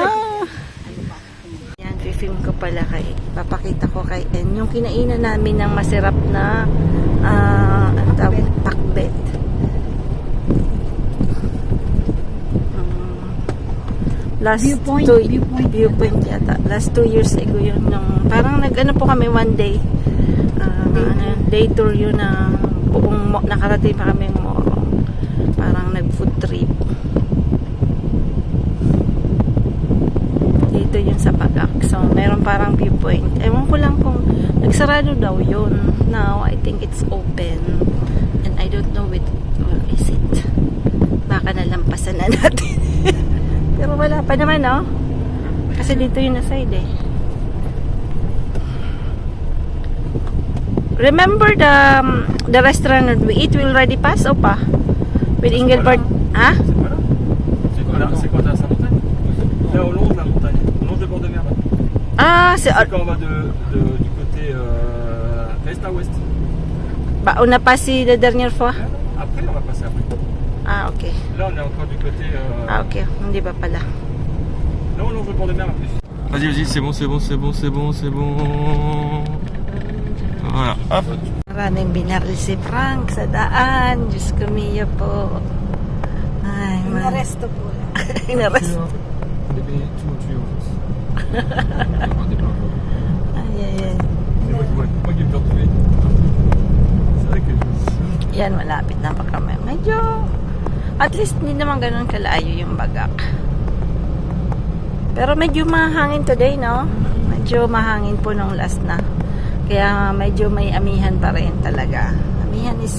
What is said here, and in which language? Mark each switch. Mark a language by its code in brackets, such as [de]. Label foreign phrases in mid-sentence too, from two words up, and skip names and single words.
[tl] Yan, film ko pala papakita ko kay En. Yung kinainan namin ng masarap na pakbet. [en] Last viewpoint [tl] yata. [en] Last 2 years ago [tl] yun. Parang nag-ano po kami [en] one day. [tl] Day tour yun na buong nakarating pa kami Morong. Parang nag-food trip. Dito yun sa Pagak. So, meron parang viewpoint. Ewan ko lang kung nagsarado daw yun. [en] Now, I think it's open. And I don't know where is it. [tl] Baka nalampasan na natin. Pero wala pa naman, no? Kasi dito yung na-side, eh. [en] Remember the restaurant that we eat, we already pass o pa? With Engelbert, ha? [fr] C'est quoi t'as sa montagne? Là au long de la montagne, au long des bords de mer. Ah, c'est C'est quand on va du côté est à ouest. on a passé la dernière fois? Après on va passer après. Ah, ok. Là on est encore du côté [tl] Ah, ok. Hindi ba pala? [fr] là on longe le bord de mer en plus. Vas-y, c'est bon. Voilà, hop. [tl] Maraming binaril si Frank sa daan. Diyos ko, Mia po. Ay, Inaresto po. Inaresto. Ay. [fr] Moi qui ai peur de tuer. C'est vrai que [tl] Yan, malapit na pa kami. Medyo, at least hindi naman ganun kalayo yung Bagak. Pero medyo mahangin today, no? Medyo mahangin po nung last na. Kaya medyo may amihan pa rin talaga. [en] Amihan is,